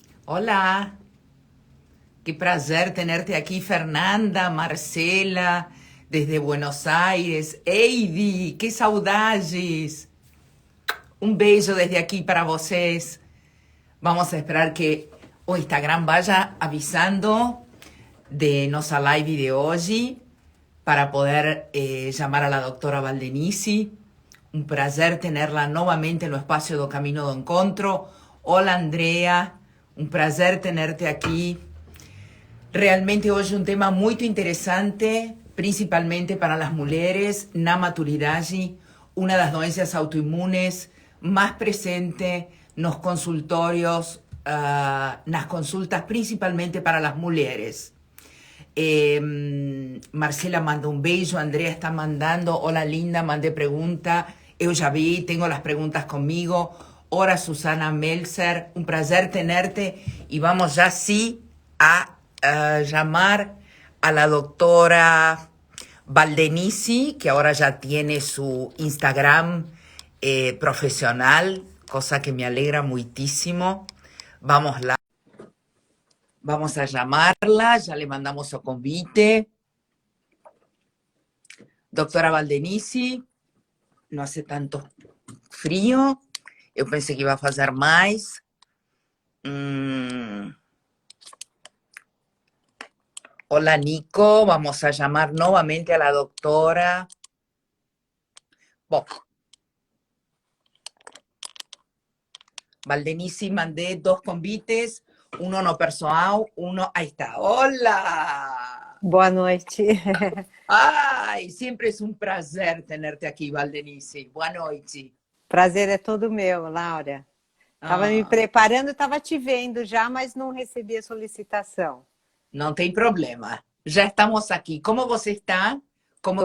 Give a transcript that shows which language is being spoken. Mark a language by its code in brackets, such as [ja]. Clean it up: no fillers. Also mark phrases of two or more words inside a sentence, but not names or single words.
[pt] Olá, qué prazer tenerte aqui, Fernanda, Marcela, desde Buenos Aires. Heidi, que saudades! Um beijo desde aqui para vocês. [es] Vamos a esperar que o Instagram vaya avisando [pt] de nossa [es] live de hoje para poder llamar a la doctora Valdenisi. [pt] Un prazer tenerla novamente no espacio do Camino do Encontro. Hola, Andrea. Um prazer tenerte aqui. Realmente hoje um tema muito interessante, principalmente para as mulheres na maturidade, uma das doenças autoimunes mais presente nos consultórios, nas consultas, principalmente para as mulheres. Marcela manda um beijo, [es] Andrea está mandando, hola linda, mandé pregunta, [pt] eu já vi, tenho as perguntas comigo. Ora, [es] Susana Melzer, un placer tenerte y vamos ya sí a llamar a la doctora Valdenisi, que ahora ya tiene su Instagram profesional, cosa que me alegra muchísimo. Vamos a llamarla, ya le mandamos su convite. Doctora Valdenisi, no hace tanto frío, [pt] eu pensei que ia fazer mais. [es] Hola, Nico. Vamos a llamar nuevamente a la doctora. Bom, Valdenisi, mandé 2 convites, uno [pt] no pessoal, [es] uno... Ahí está. Hola. [pt] Boa noite. Ai, sempre é um prazer tenerte aqui, Valdenisi. Boa noite. Prazer é todo meu, Laura. Estava me preparando, estava te vendo já, mas não recebi a solicitação. Não tem problema. Já estamos aqui. Como você está? Como